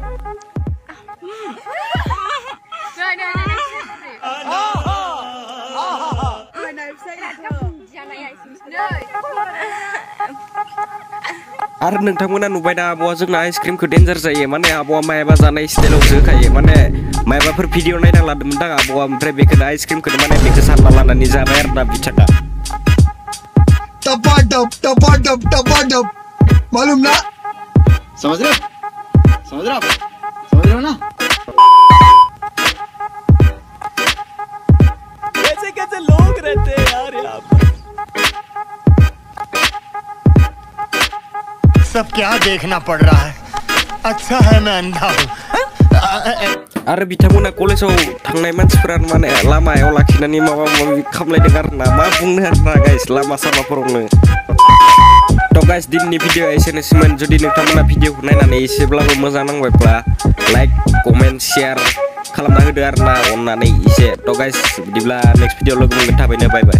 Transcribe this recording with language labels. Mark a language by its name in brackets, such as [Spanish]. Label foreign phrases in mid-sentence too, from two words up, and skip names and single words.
[Bodo] आरो नोंथांमोना नुबायना आब'आ जोंना आइसक्रिमखौ डेन्जार जायो माने आब'आ मायाबा जानाय स्टाइलावसो होखायो माने मायाबाफोर भिडिअ नायना लादोंमोन दां आब'आ ओमफ्राय बेखौनो आइसक्रिमखौनो माने बेखौ सारना लानानै जाबाय आरोना बिथाङा [Hindi] टपाटप मालूम ना समझ रहे हो ना कैसे लोग रहते हैं यार यहाँ पर सब क्या देखना पड़ रहा है अच्छा है मैं अंधा हूँ [Bodo] आरो बिथांमोना कलेजाव थांनाय मानसिफोरा माने लामायाव लाखिनानै माबा माबि खालामलायदों आरोना मा बुंनो आरोना गाइस लामा सामाफोरावनो तो गाइस दिनैनि भिडिअ एसेनोसैमोन जुदि नोंथांमोना भिडिअखौ नायनानै एसेब्लाबो मोजां नांबायब्ला [English] like comment share [Bodo] खालामना होदो आरोना अननानै एसे तो गाइस बिदिब्ला [English] next video [Bodo] लोगो मोनगोन थाबैनो [English] bye bye